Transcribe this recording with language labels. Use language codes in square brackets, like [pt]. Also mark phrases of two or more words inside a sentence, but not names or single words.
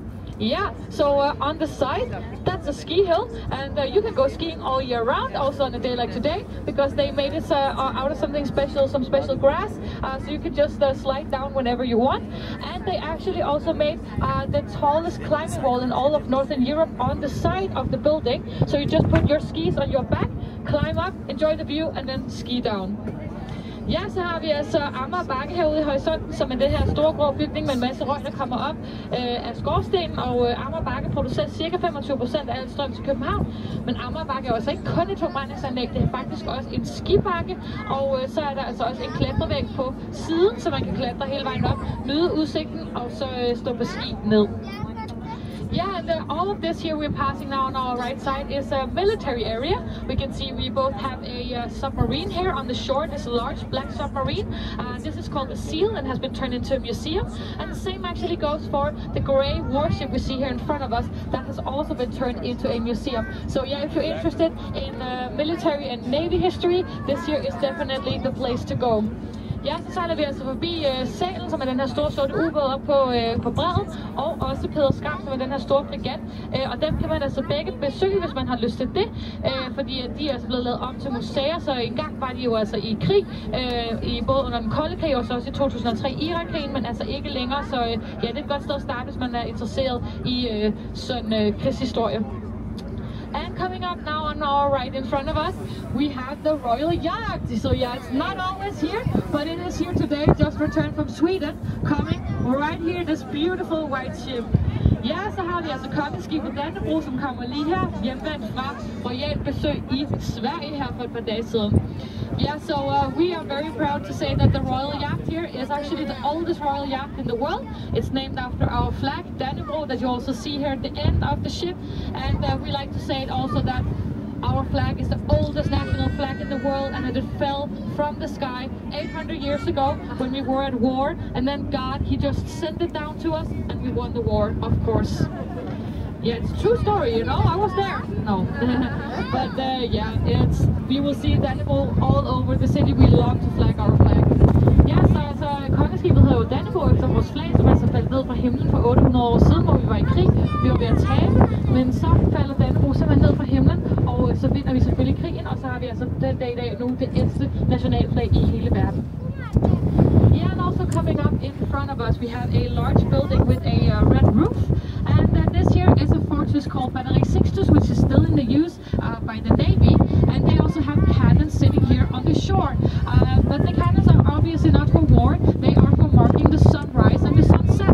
[en] Yeah, so on the side, that's a ski hill, and you can go skiing all year round, also on a day like today, because they made it out of something special, some special grass, so you can just slide down whenever you want. And they actually also made the tallest climbing wall in all of Northern Europe on the side of the building, so you just put your skis on your back, climb up, enjoy the view, and then ski down. [da] Ja, så har vi altså Amager Bakke herude i horisonten, som er det her store grå bygning med en masse røg, der kommer op af skorstenen. Og Amager Bakke producerer ca. 25% af al strøm til København. Men Amager Bakke er altså ikke kun et forbrændingsanlæg, det er faktisk også en skibakke. Og så er der altså også en klatrevæg på siden, så man kan klatre hele vejen op, nyde udsigten og så stå på ski ned. [en] Yeah, and all of this here we're passing now on our right side is a military area. We can see we both have a submarine here on the shore, this large black submarine. This is called the Seal and has been turned into a museum. And the same actually goes for the grey warship we see here in front of us. That has also been turned into a museum. So yeah, if you're interested in military and navy history, this here is definitely the place to go. [da] Ja, så sejler vi altså forbi Salen, som er den her store sorte ubåd op på bredden, og også Peder Skram, som er den her store fregat. Og dem kan man altså begge besøge, hvis man har lyst til det, fordi de er altså blevet lavet om til museer, så engang var de jo altså i krig, i både under den kolde krig og så også i 2003 Irak-krigen, men altså ikke længere, så ja, det er et godt sted at starte, hvis man er interesseret i sådan krigshistorie. [en] And coming up now on our right in front of us, we have the Royal Yacht. So yeah, it's not always here, but it is here today, just returned from Sweden, coming right here, this beautiful white ship. [da] Ja, så har vi altså kongeskibet Dannebro, som kommer lige her, hjemvendt fra royalt besøg i Sverige her for et par dage siden. [en] Yeah, so we are very proud to say that the Royal Yacht here is actually the oldest Royal Yacht in the world. It's named after our flag, Dannebro, that you also see here at the end of the ship. And we like to say it also that our flag is the oldest national flag in the world, and it fell from the sky 800 years ago when we were at war, and then God, he just sent it down to us and we won the war, of course. Yeah, it's a true story, you know, I was there. No. But yeah, we will see Dannebro all over the city. We love to flag our flag. [da] Ja, så kongeskibet hedder jo Dannebro efter vores flag, som altså faldt ned fra himlen for 800 år siden, hvor vi var i krig. Vi var ved at tabe, men så falder Dannebro simpelthen ned fra himlen, og så vinder vi selvfølgelig krigen, og så har vi altså den dag i dag nu det ældste nationalflag i hele verden. [en] Yeah, and also coming up in front of us, we have a large building with a red roof, and this here is a fortress called Battery Sixtus, which is still in the use by the Navy, and they also have cannons sitting here on the shore. But the cannons are obviously not for war, they are for marking the sunrise and the sunset.